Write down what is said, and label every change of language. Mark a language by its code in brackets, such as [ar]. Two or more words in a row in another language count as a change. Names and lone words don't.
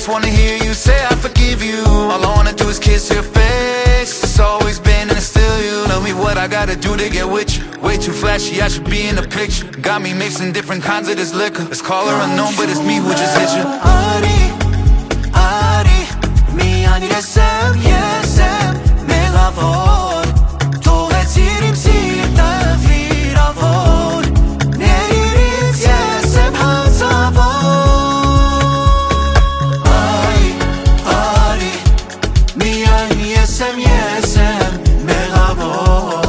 [en] Wanna hear you say I forgive you. All I wanna do is kiss your face. It's always been and it's still you. Tell me what I gotta do to get with you. Way too flashy, I should be in the picture. Got me mixing different kinds of this liquor. Let's call her unknown, but it's me who just hit you. Ari, [hy] միան ես եմ մեղավոր. Թողեցիր իմ սիրտը վիրավոր. Ներիրից ես եմ հանցավոր. Ari, միան ես եմ մեղավոր.